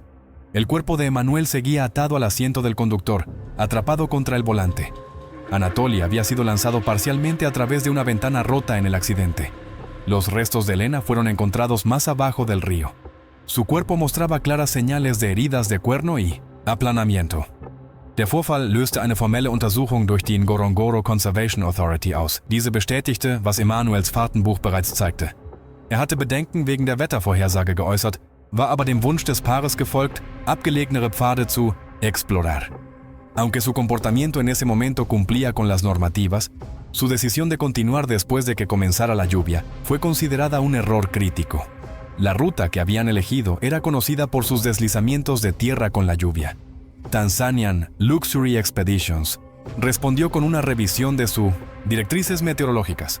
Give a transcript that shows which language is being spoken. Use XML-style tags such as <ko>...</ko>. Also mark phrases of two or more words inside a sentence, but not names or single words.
<es>El cuerpo de Emanuel seguía atado al asiento del conductor, atrapado contra el volante. Anatoly había sido lanzado parcialmente a través de una ventana rota en el accidente. Los restos de Elena fueron encontrados más abajo del río. Su cuerpo mostraba claras señales de heridas de cuerno y aplanamiento.</es> <de>Der Vorfall löste eine formelle Untersuchung durch die Ngorongoro Conservation Authority aus. Diese bestätigte, was Emanuels Fahrtenbuch bereits zeigte. Er hatte Bedenken wegen der Wettervorhersage geäußert, war aber dem Wunsch des Paares gefolgt, abgelegenere Pfade zu explorar.</de> <es>Aunque su comportamiento en ese momento cumplía con las normativas, su decisión de continuar después de que comenzara la lluvia fue considerada un error crítico. La ruta que habían elegido era conocida por sus deslizamientos de tierra con la lluvia. Tanzanian Luxury Expeditions respondió con una revisión de sus directrices meteorológicas.</es>